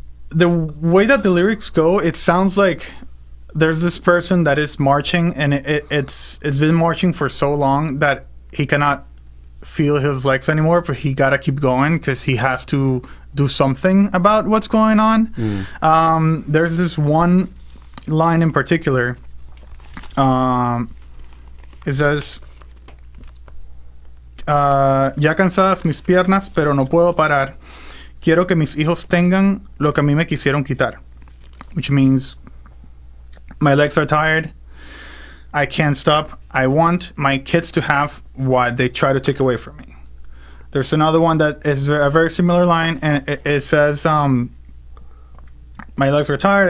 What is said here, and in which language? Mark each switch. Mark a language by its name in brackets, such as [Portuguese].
[English] the way that the lyrics go, it sounds like there's this person that is marching, and it's been marching for so long that he cannot feel his legs anymore, but he gotta keep going because he has to do something about what's going on. There's this one line in particular. [Spanish] It says, ya cansadas mis piernas, pero no puedo parar. Quiero que mis hijos tengan lo que a mí me quisieron quitar. [English] Which means, my legs are tired. I can't stop. I want my kids to have what they try to take away from me. There's another one that is a very similar line, and it says, my legs are tired.